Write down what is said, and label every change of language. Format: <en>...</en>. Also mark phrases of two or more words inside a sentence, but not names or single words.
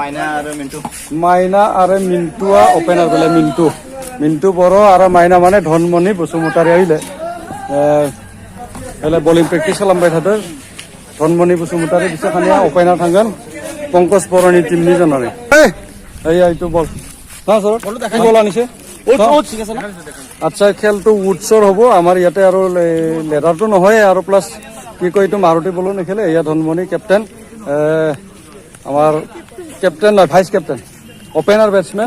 <brx>माइना आरो मिन्टुआ अपेनार बेलाय मिन्टु बर' आरो माइना माने धनमणि बसुमतारी आइले बेलाय बलिं प्रेक्टिस खालामबाय थादों। धनमणि बसुमतारी बिसोर खानिया अपेनार थांगोन पंकज बर'नि टीमनि जानानै।</brx> <as>এইটো বল না সৰ কি বল আনিছে? আচ্ছা খেলটো উডছৰ হ'ব আমাৰ ইয়াতে আৰু লেডাৰটো নহয় আৰু প্লাছ কি কয় এইটো মাৰুতি বলো নেখেলে। এয়া ধনমণি কেপ্টেইন, আমাৰ কেপ্টেইন নহয়</as> <en>vice captain, opener batsman.</en>